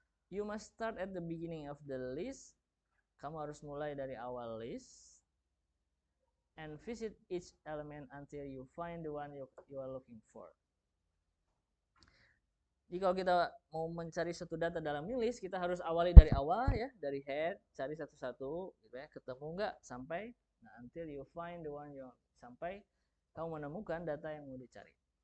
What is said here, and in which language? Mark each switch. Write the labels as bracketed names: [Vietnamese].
[English] You must start at the beginning of the list. [Indonesian] Kamu harus mulai dari awal list. [English] And visit each element until you find the one you are looking for. [Indonesian] Jadi kalau kita mau mencari satu data dalam list, kita harus awali dari awal ya, dari head, cari satu-satu gitu ya, ketemu nggak sampai [English] until you find the one you, [Indonesian] sampai kamu menemukan data yang mau dicari.